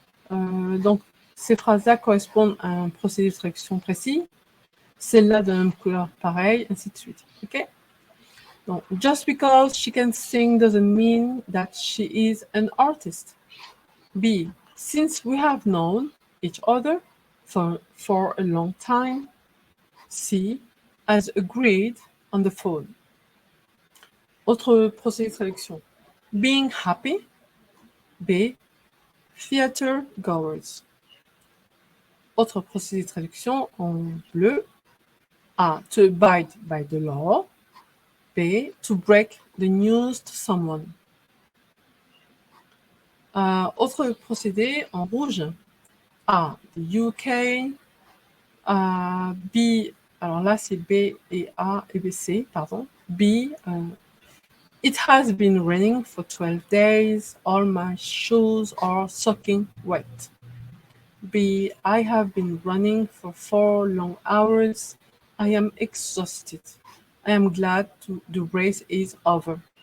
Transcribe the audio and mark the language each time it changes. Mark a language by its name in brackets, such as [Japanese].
[French] Donc ces phrases-là correspondent à un procédé de traduction précis, celle-là de la même couleur pareil, ainsi de suite. Ok? [English] Donc, just because she can sing doesn't mean that she is an artist. B. Since we have known each other for a long time. C. As agreed on the phone. [French] Autre procédé de traduction. [English] Being happy. [French] B. [English] Theater goers. [French] Autre procédé de traduction en bleu. [English] A. To abide by the law. B. To break the news to someone. [French] Autre procédé en rouge. A. The UK. B. Alors là, c'est B et A et B, C, pardon. B. [English] It has been raining for 12 days. All my shoes are soaking wet. B. I have been running for 4 long hours. I am exhausted. I am glad the race is over.